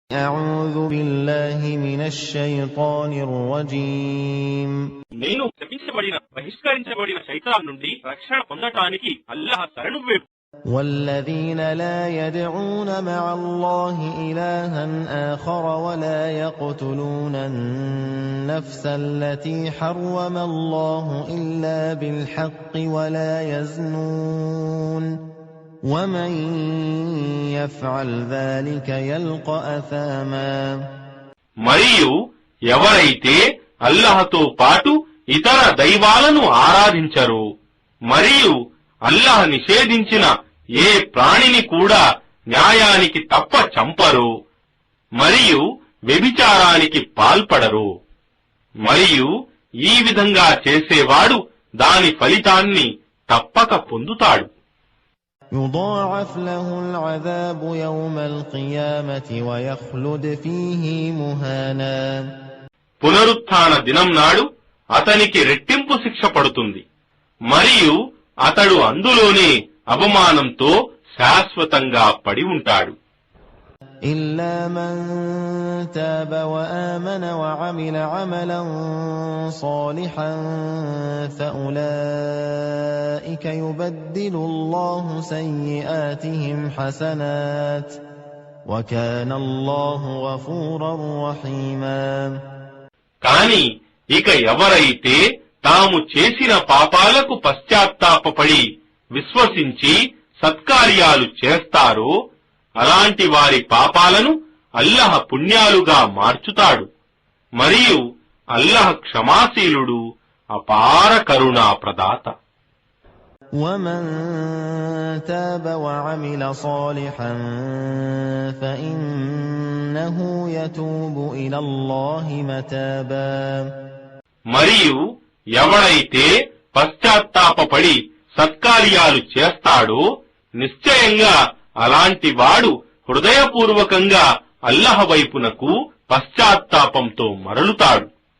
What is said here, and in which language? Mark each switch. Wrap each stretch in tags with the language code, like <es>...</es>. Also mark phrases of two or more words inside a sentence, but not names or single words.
<ar>أعوذ بالله من الشيطان الرجيم</ar> <te>నేను శపించబడిన బహిష్కరించబడిన శైతాన్ నుండి రక్షణ పొందటానికి అల్లాహ్ శరణు వేడు.</te> <ar>والذين لا يدعون مع الله إلها آخر ولا يقتلون النفس التي حرم الله إلا بالحق ولا يزنون ومن يفعل ذلك يلقى أثاما.</ar> <te>మరియు ఎవరైతే అల్లాహ్తో పాటు ఇతర దైవాలను ఆరాధించరు మరియు అల్లాహ్ నిషేధించిన ఏ ప్రాణిని కూడా న్యాయానికి తప్ప చంపరు మరియు వ్యభిచారానికి పాల్పడరు, మరియు ఈ విధంగా చేసేవాడు దాని ఫలితాన్ని తప్పక పొందుతాడు.</te> <ar>يضاعف له العذاب يوم القيامة ويخلد فيه مهانا.</ar> <te>పునరుత్థాన దినం నాడు అతనికి రెట్టింపు శిక్ష పడుతుంది మరియు అతడు అందులోనే అవమానంతో శాశ్వతంగా పడి ఉంటాడు.</te> <ar>إلا من تاب وآمن وعمل عملا صالحا فأولئك يبدل الله سيئاتهم حسنات وكان الله غفورا رحيما.</ar> <te>కాని ఇక ఎవరైతే తాము చేసిన పాపాలకు పశ్చాత్తాపపడి విశ్వసించి సత్కార్యాలు చేస్తారో అలాంటి వారి పాపాలను అల్లాహ్ పుణ్యాలుగా మార్చుతాడు మరియు అల్లాహ్ క్షమాశీలుడు, అపార కరుణా ప్రదాత.</te> <ar>ومن تاب وعمل صالحا فإنه يتوب إلى الله متابا.</ar> <te>మరియు ఎవడైతే పశ్చాత్తాపపడి సత్కార్యాలు చేస్తాడో నిశ్చయంగా అలాంటి వాడు హృదయపూర్వకంగా అల్లాహ్ వైపునకు పశ్చాత్తాపంతో మరలుతాడు.</te>